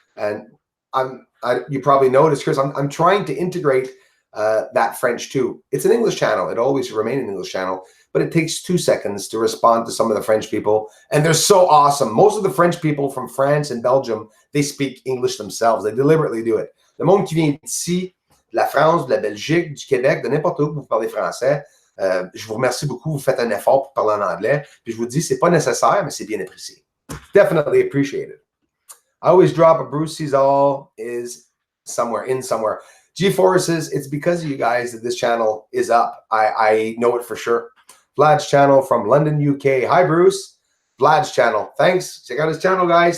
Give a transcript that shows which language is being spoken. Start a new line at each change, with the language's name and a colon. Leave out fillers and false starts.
English: And you probably noticed, Chris, I'm trying to integrate that French too. It's an English channel. It always remain an English channel, but it takes 2 seconds to respond to some of the French people. And they're so awesome. Most of the French people from France and Belgium, they speak English themselves. They deliberately do it.
French: Le monde qui vient d'ici, de la France, de la Belgique, du Québec, de n'importe où pour parler français, je vous remercie beaucoup. Vous faites un effort pour parler en anglais. Puis je vous dis, c'est pas nécessaire, mais c'est bien apprécié.
English: Definitely appreciated. I always drop a Bruce Sees All is somewhere, in somewhere. G-Forces, it's because of you guys that this channel is up. I know it for sure. Vlad's channel from London, UK. Hi, Bruce. Vlad's channel. Thanks. Check out his channel, guys.